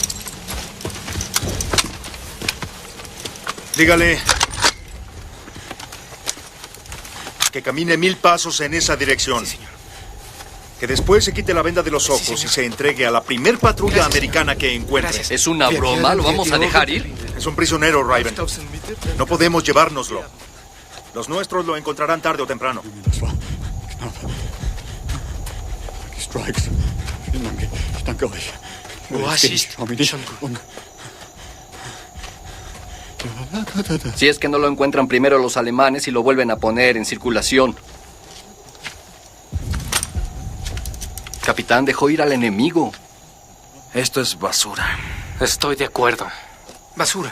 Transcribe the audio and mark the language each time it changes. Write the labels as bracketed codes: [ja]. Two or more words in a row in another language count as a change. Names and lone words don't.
[es] Dígale que camine 1000 pasos en esa dirección. Sí, señor. Que después se quite la venda de los ojos y se entregue a la primer patrulla Gracias, americana que encuentre. Gracias. ¿Es una broma? ¿Lo vamos a dejar ir? Es un prisionero, Raven. No podemos llevárnoslo. Los nuestros lo encontrarán tarde o temprano. [de] Das war knapp. Die Strikes. Vielen Dank. Ich danke euch. Oasis. Schau mir dich und... [es] Si es que no lo encuentran primero los alemanes y lo vuelven a poner en circulación. Capitán, dejó ir al enemigo. Esto es basura. Estoy de acuerdo. Basura.